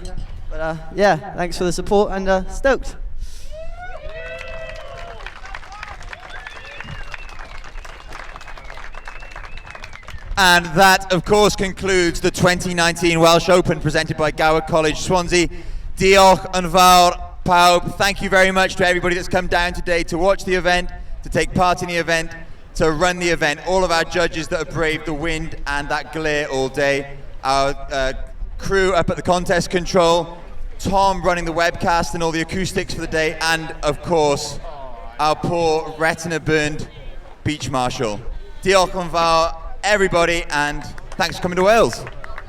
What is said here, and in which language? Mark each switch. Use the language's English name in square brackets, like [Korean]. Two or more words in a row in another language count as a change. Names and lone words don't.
[English] But yeah, thanks for the support, and stoked. And that, of course, concludes the 2019 Welsh Open presented by Gower College Swansea. [Welsh] Diolch yn fawr pawb. [English] Thank you very much to everybody that's come down today to watch the event, to take part in the event, to run the event. All of our judges that have braved the wind and that glare all day. Our crew up at the contest control. Tom running the webcast and all the acoustics for the day. And, of course, our poor retina-burned beach marshal. [Welsh] Diolch yn fawr, [English] everybody, and thanks for coming to Wales.